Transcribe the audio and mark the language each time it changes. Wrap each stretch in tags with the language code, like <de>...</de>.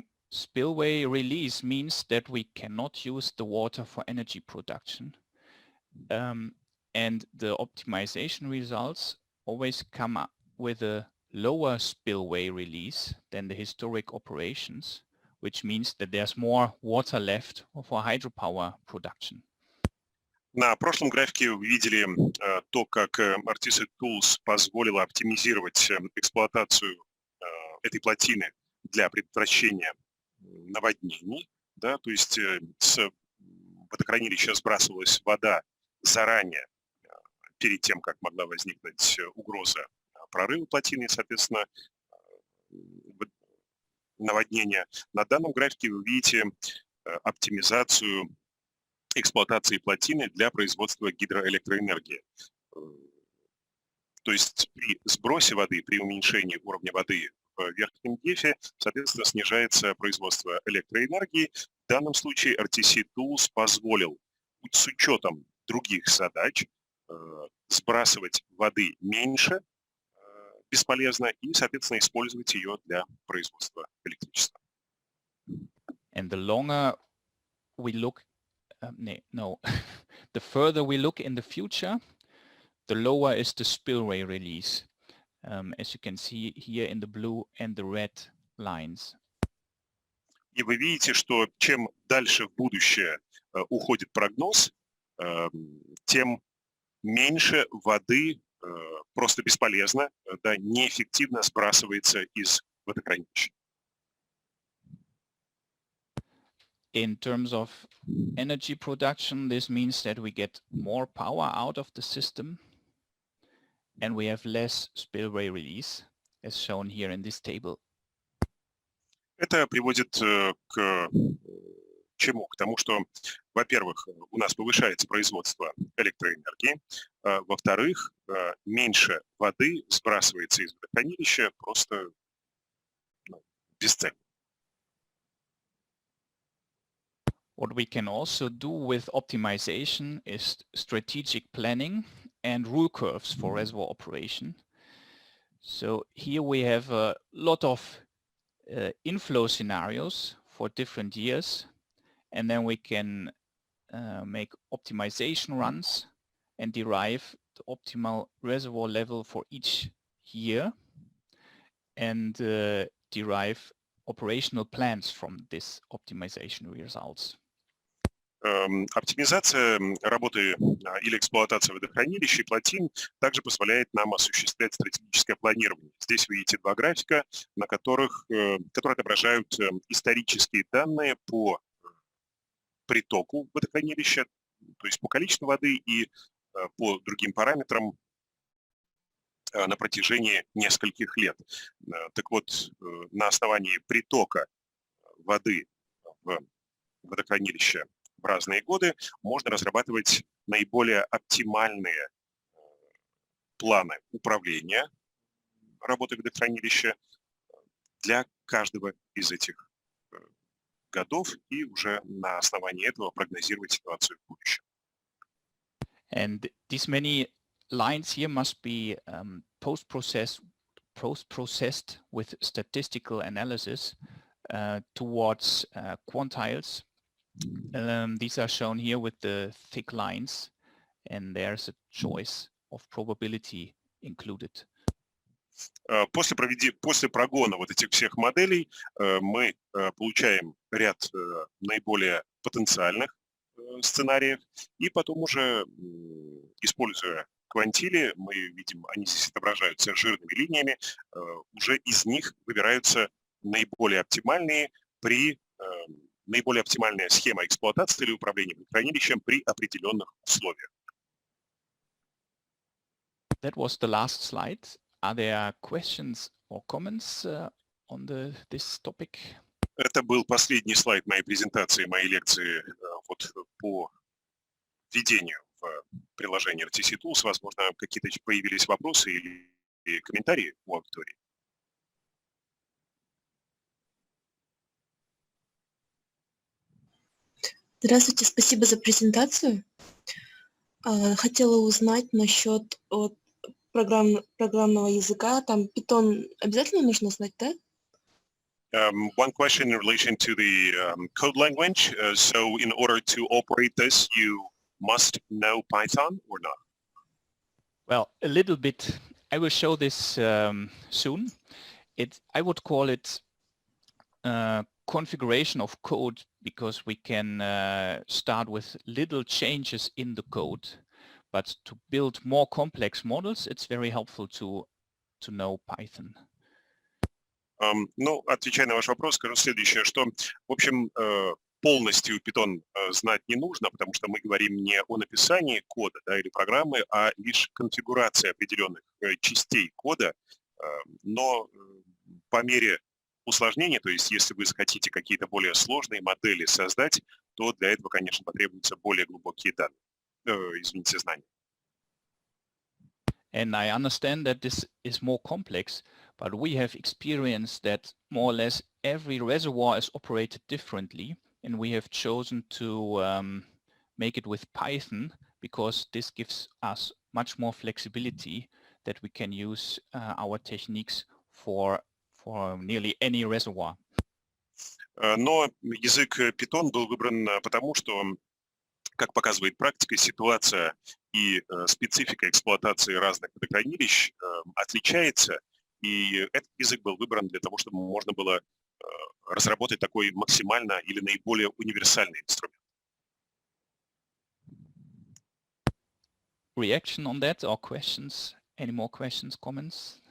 <en>Spillway release means that we cannot use the water for energy production. And the optimization results always come up with a lower spillway release than the historic operations, which means that there's more water left for hydropower production.</en> <ru>На прошлом графике вы видели то, как RTC Tools позволило оптимизировать эксплуатацию этой плотины для предотвращения наводнений. Да, то есть с водохранилища сбрасывалась вода заранее, перед тем, как могла возникнуть угроза прорыва плотины, соответственно, наводнения. На данном графике вы видите оптимизацию эксплуатации плотины для производства гидроэлектроэнергии. То есть при сбросе воды, при уменьшении уровня воды в верхнем дефе, соответственно, снижается производство электроэнергии. В данном случае RTC Tools позволил с учетом других задач сбрасывать воды меньше бесполезно и, соответственно, использовать ее для производства электричества.</ru> <en>And the longer we look the further we look in the future, the lower is the spillway release, as you can see here in the blue and the red lines.</en> <ru>И вы видите, что чем дальше в будущее уходит прогноз, тем меньше воды просто бесполезно, да, неэффективно сбрасывается из водохранилища.</ru> <en>In terms of energy production, this means that we get more power out of the system and we have less spillway release, as shown here in this table.</en> <ru>Это приводит к чему? К тому, что, во-первых, у нас повышается производство электроэнергии, во-вторых, меньше воды сбрасывается из водохранилища просто бесцельно.</ru> <en>What we can also do with optimization is strategic planning and rule curves for reservoir operation. So here we have a lot of inflow scenarios for different years, and then we can make optimization runs and derive the optimal reservoir level for each year and derive operational plans from this optimization results.</en> <ru>Оптимизация работы или эксплуатация водохранилища и плотин также позволяет нам осуществлять стратегическое планирование. Здесь вы видите два графика, на которые отображают исторические данные по притоку водохранилища, то есть по количеству воды и по другим параметрам на протяжении нескольких лет. Так вот, на основании притока воды в водохранилище в разные годы можно разрабатывать наиболее оптимальные планы управления работой водохранилища для каждого из этих годов и уже на основании этого прогнозировать ситуацию в будущем.</ru> <en>And these many lines here must be post-processed with statistical analysis towards quantiles. These are shown here with the thick lines, and there's a choice of probability included.</en> <ru>После прогона вот этих всех моделей мы получаем ряд наиболее потенциальных сценариев, и потом уже, используя квантили, мы видим, они здесь отображаются жирными линиями, уже из них выбираются наиболее оптимальная схема эксплуатации или управления водохранилищем при определенных условиях.</ru> <en>That was the last slide. Are there questions or comments on this topic?</en> <ru>Это был последний слайд моей презентации, моей лекции вот по введению в приложение RTC Tools. Возможно, какие-то появились вопросы или комментарии у аудитории. Здравствуйте, спасибо за презентацию. Хотела узнать насчет программного языка. Там Python обязательно нужно знать, да?</ru> <en>One question in relation to the code language. So in order to operate this, you must know Python or not? Well, a little bit. I will show this soon. I would call it configuration of code, because we can start with little changes in the code, but to build more complex models, it's very helpful to know Python.</en> <ru>Ну, отвечая на ваш вопрос, скажу следующее, что, в общем, полностью Python знать не нужно, потому что мы говорим не о написании кода, да, или программы, а лишь конфигурации определенных частей кода, но по мере усложнения, то есть если вы захотите какие-то более сложные модели создать, то для этого, конечно, потребуются более глубокие знания.</ru> <en>And I understand that this is more complex, but we have experienced that more or less every reservoir is operated differently, and we have chosen to make it with Python because this gives us much more flexibility that we can use our techniques for nearly any reservoir.</en> <ru>Но язык Python был выбран потому, что, как показывает практика, ситуация и специфика эксплуатации разных водохранилищ отличается, и этот язык был выбран для того, чтобы можно было разработать такой максимально или наиболее универсальный инструмент.</ru> <en>Reaction on that or questions? Any more questions, comments?</en>